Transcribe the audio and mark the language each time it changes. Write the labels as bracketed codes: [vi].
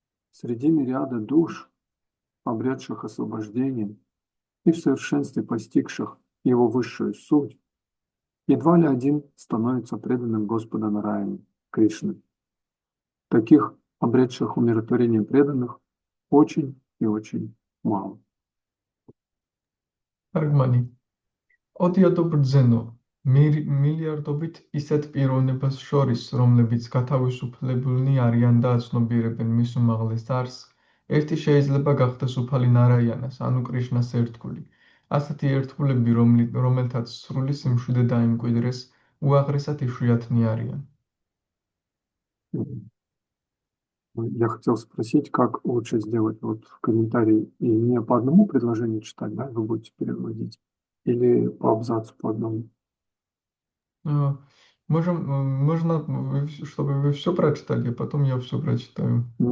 [ru] Среди мириада душ, обретших освобождение и в совершенстве постигших его высшую суть, едва ли один становится преданным Господа Нараяне, Кришны. Таких, обретших умиротворение преданных, очень и очень мало. [ka] თარგმანი. ოდიადო ბრძენო, მილიარდობით ისეთ პიროვნებას შორის, რომლებიც გათავისუფლებულნი არიან და აცნობიერებენ მის უმაღლეს არსს, ერთი შეიძლება გახდეს უფალი ნარაიანას, ანუ კრიშნას ერთგული. ასეთი ერთგულები, რომელთაც სრული სიმშვიდე დაიმკვიდრეს, უაღრესად იშვიათნი არიან. [ru] Я хотел спросить, как лучше сделать вот в комментарии и не по одному предложению читать, да, вы будете переводить, или по абзацу по одному? Можно, чтобы вы все прочитали, а потом я все прочитаю.